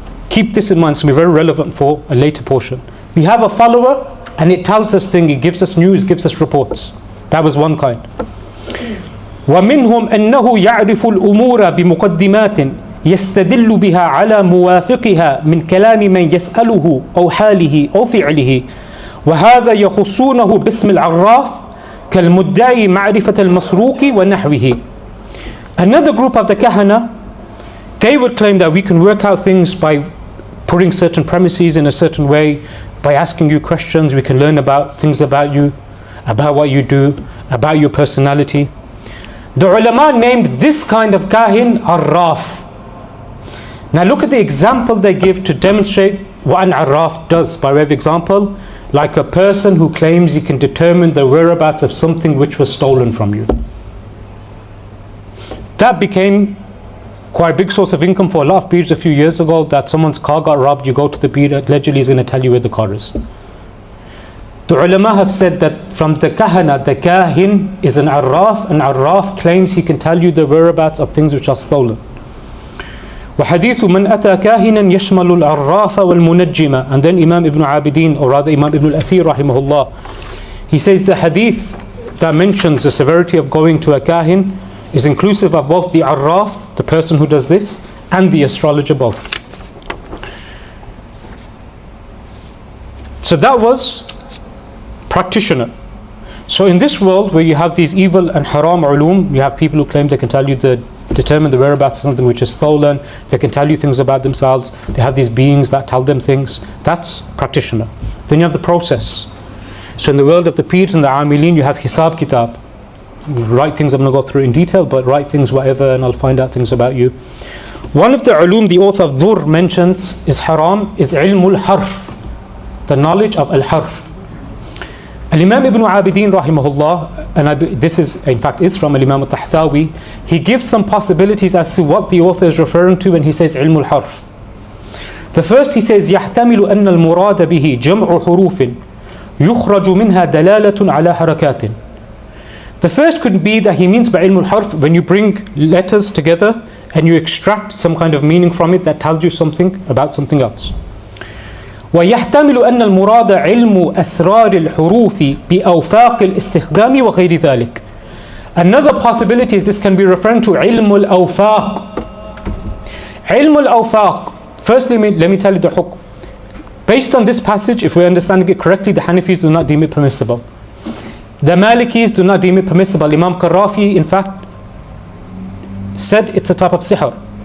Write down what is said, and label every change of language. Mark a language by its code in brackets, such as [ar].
[en] Keep this in mind, it's going to be very relevant for a later portion. We have a follower and it tells us things, it gives us news, gives us reports. That was one kind. [ar] ومنهم أنه يعرف الأمور بمقدمات يستدل بها على موافقها من كلام من يسأله أو حاله أو فعله وهذا يخصونه باسم العراف كالمدعي معرفة المسروق ونحوه. [en] Another group of the kahana, they would claim that we can work out things by putting certain premises in a certain way, by asking you questions. We can learn about things about you, about what you do, about your personality. The ulama named this kind of kahin arraf. Now look at the example they give to demonstrate what an arraf does. By way of example, like a person who claims he can determine the whereabouts of something which was stolen from you. That became quite a big source of income for a lot of peers a few years ago, that someone's car got robbed, you go to the peer, allegedly he's going to tell you where the car is. The ulama have said that from the kahana, the kahin is an arraf, and arraf claims he can tell you the whereabouts of things which are stolen. [ar] وحديث من أتى كاهنا يشمل العراف والمنجمة. [en] And then Imam Ibn Abidin, or rather Imam Ibn al-Athir rahimahullah, he says the hadith that mentions the severity of going to a kahin is inclusive of both the arraf, the person who does this, and the astrologer both. So that was practitioner. So in this world where you have these evil and haram ulum, you have people who claim they can tell you determine the whereabouts of something which is stolen, they can tell you things about themselves, they have these beings that tell them things. That's practitioner. Then you have the process. So in the world of the peers and the amilin, you have hisab kitab. You write things, I'm going to go through in detail, but write things whatever and I'll find out things about you. One of the ulum the author of Dhur mentions is haram, is ilmul harf, the knowledge of al-harf. Al-Imam Ibn Abidin rahimahullah, and this is in fact is from Al-Imam al-Tahtawi, he gives some possibilities as to what the author is referring to when he says ilm al-harf. The first, he says [ar] يحتمل أن المراد به جمع حروف يخرج منها دلالة على حركات. [en] The first could be that he means by ilm al-harf, when you bring letters together and you extract some kind of meaning from it that tells you something about something else. [ar] ويحتمل أن المراد علم أسرار الحروف بأوفاق الاستخدام وغير ذلك. [en] Another possibility is this can be referring to علم الأوفاق. [ar] علم الأوفاق. [en] Firstly, let me tell you the hukm. Based on this passage, if we're understanding it correctly, the Hanafis do not deem it permissible. The Malikis do not deem it permissible. Imam Qarafi, in fact, said it's a type of sihr.